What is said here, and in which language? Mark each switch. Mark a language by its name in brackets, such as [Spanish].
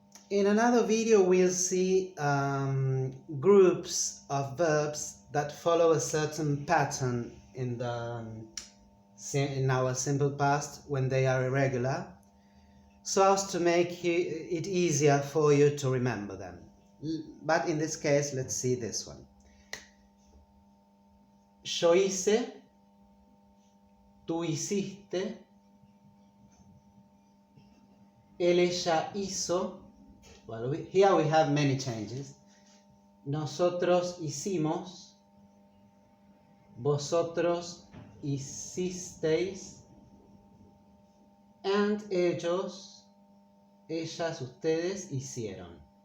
[English] In another video we'll see groups of verbs that follow a certain pattern in our simple past when they are irregular, so as to make it easier for you to remember them. But in this case, let's see this one. [Spanish] Yo hice, tú hiciste, él, ella hizo. [English] Well, here we have many changes. [Spanish] Nosotros hicimos, vosotros hicisteis, and ellos, ellas, ustedes hicieron.